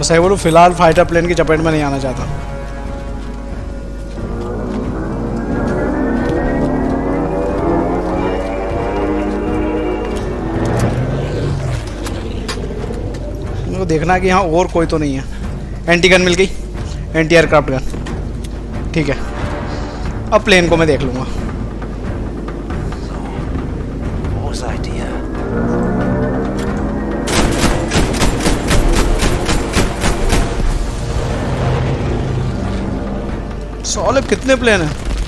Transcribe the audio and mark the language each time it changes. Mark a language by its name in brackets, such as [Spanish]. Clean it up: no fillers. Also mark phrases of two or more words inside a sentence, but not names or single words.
[Hindi] सही बोलूं, फिलहाल [English] fighter plane [Hindi] की चपेट में नहीं आना चाहता। मेरे को देखना है कि यहाँ और कोई तो नहीं है। [English] anti gun [Hindi] मिल गई, [English] anti aircraft gun, [Hindi] ठीक है। अब प्लेन को मैं देख लूंगा। [German] Wo seid ihr? [Hindi] साले कितने प्लेन हैं?